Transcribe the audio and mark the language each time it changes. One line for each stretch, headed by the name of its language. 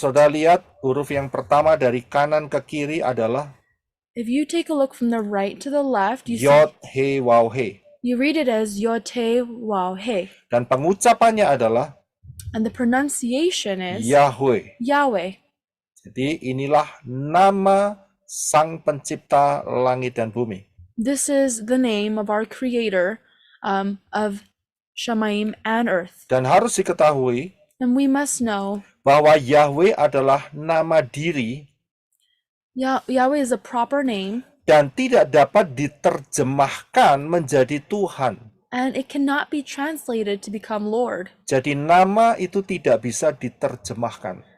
Indonesian: saudara lihat, huruf yang pertama dari kanan ke kiri adalah
English: If you take a look from the right to the left,
Indonesian: Yod, He, Waw, He.
English: you read it as Yote Wow He.
Indonesian: Dan pengucapannya adalah
English: And the pronunciation is
Indonesian: Yahweh.
English: Yahweh.
Indonesian: Jadi inilah nama Sang Pencipta langit dan bumi.
English: This is the name of our Creator of Shamayim and earth.
Indonesian: Dan harus diketahui
English: And we must know
Indonesian: bahwa Yahweh adalah nama diri
English: Yahweh is a proper name,
Indonesian: dan tidak dapat diterjemahkan menjadi Tuhan.
English: and it cannot be translated to become Lord.
Indonesian: Jadi nama itu tidak bisa diterjemahkan.